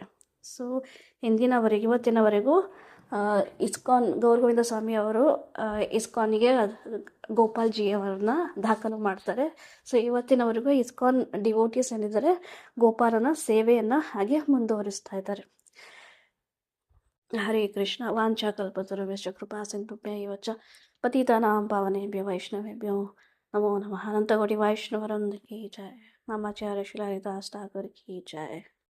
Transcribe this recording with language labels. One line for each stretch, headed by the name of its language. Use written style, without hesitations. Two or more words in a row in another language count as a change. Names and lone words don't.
Kannada: ಸೊ ಇವತ್ತಿನವರೆಗೂ ಗೌರಗೋವಿಂದ ಸ್ವಾಮಿ ಅವರು ಇಸ್ಕಾನ್ಗೆ ಗೋಪಾಲ್ಜಿ ಅವರನ್ನ ದಾಖಲು ಮಾಡ್ತಾರೆ. ಸೊ ಇವತ್ತಿನವರೆಗೂ ಇಸ್ಕಾನ್ ಡಿವೋಟೀಸ್ ಏನಿದ್ದಾರೆ ಗೋಪಾಲನ ಸೇವೆಯನ್ನು ಹಾಗೆ ಮುಂದುವರಿಸ್ತಾ ಇದ್ದಾರೆ.
Sanskrit: ಹರೇ ಕೃಷ್ಣ. ವಾಂಛಾಕಲ್ಪತರುಭ್ಯಶ್ಚ ಕೃಪಾ ಸಿಂಧುಭ್ಯೈವ ಚ ಪತಿತಾನಾಂ ಪಾವನೇಭ್ಯೋ ವೈಷ್ಣವೇಭ್ಯೋ ನಮೋ ನಮಃ.
Kannada: ಅನಂತಕೋಟಿ ವೈಷ್ಣವರೊಂದಿಗೆ ಜಯ. ನಮಾಚಾರ್ಯ ಶ್ರೀ ಹರಿದಾಸ್ ಠಾಕೂರ್
Hindi: की जय.